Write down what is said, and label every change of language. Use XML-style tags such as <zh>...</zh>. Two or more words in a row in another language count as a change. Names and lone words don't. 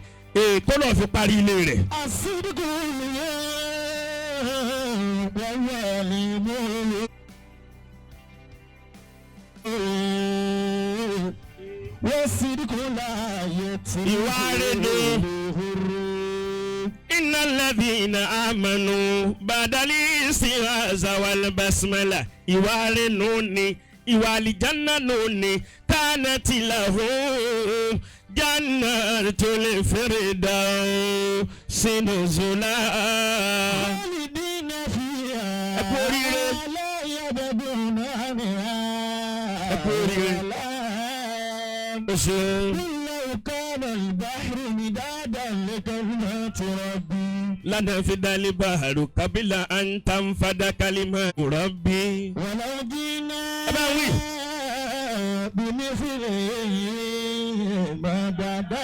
<yo>Kó lọ́ọ́ fi parí ilé rẹ̀. Ìwà rere ni.</yo> <ar>إن الذين آمنوا بعد الاستعاذة والبسملة.</ar> <yo>Ìwà rere nù ni. Ìwà àlìjánná nù ni.</yo> <ar>كانت لهم جنات الفردوس نزلا.</ar> <yo>kú oríire. ó ṣeun.</yo> <ar>لو كان البحر مدادا لكلمات ربي لنفد البحر قبل أن تنفد كلمات ربي. ولو جئنا أبوي. بمثله مددا</ar>